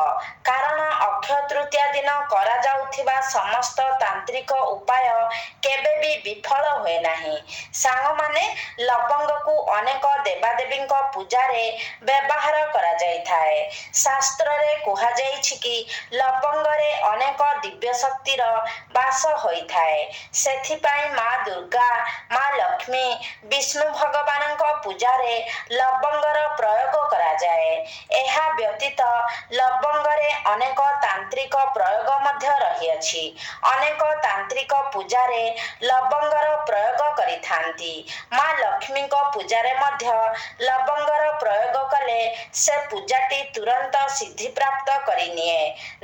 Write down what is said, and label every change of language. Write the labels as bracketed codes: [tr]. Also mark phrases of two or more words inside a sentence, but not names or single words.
[or] କାରଣ ଅକ୍ଷୟ ତୃତୀୟା ଦିନ କରା ଯାଉଥିବା ସମସ୍ତ ତାନ୍ତ୍ରିକ ଉପାୟ କେବେ ଭି ବିଫଳ ହୋଏ ନାହିଁ। ସାଙ୍ଗ ମାନେ ଲବଙ୍ଗ କୁ ଅନେକ ଦେବାଦେବୀଙ୍କ ପୂଜା ରେ ବ୍ୟବହାର କରା ଯାଇ ଥାଏ। ଶାସ୍ତ୍ର ରେ କୁହା ଯାଇଛି କି ଲବଙ୍ଗ ରେ ଅନେକ ଦିବ୍ୟ ଶକ୍ତିର ବାସ ହୋଇ ଥାଏ। ସେଥି ପାଇଁ ମା ଦୁର୍ଗା ମା ଲକ୍ଷ୍ମୀ ବିଷ୍ଣୁ ଭଗବାନଙ୍କ ପୂଜା ରେ ଲବଙ୍ଗର ପ୍ରୟୋଗ କରା ଯାଏ। ଏହା ବ୍ୟତୀତ ଲବଙ୍ଗ ରେ ଅନେକ ତାନ୍ତ୍ରିକ ପ୍ରୟୋଗ ମଧ୍ୟ ରହିଅଛି। ଅନେକ ତାନ୍ତ୍ରିକ ପୂଜା ରେ ଲବଙ୍ଗର ପ୍ରୟୋଗ କରିଥାନ୍ତି। ମା ଲକ୍ଷ୍ମୀଙ୍କ ପୂଜା ରେ ମଧ୍ୟ ଲବଙ୍ଗର ପ୍ରୟୋଗ କଲେ ସେ ପୂଜାଟି ତୁରନ୍ତ ସିଦ୍ଧି ପ୍ରାପ୍ତ କରିନିଏ।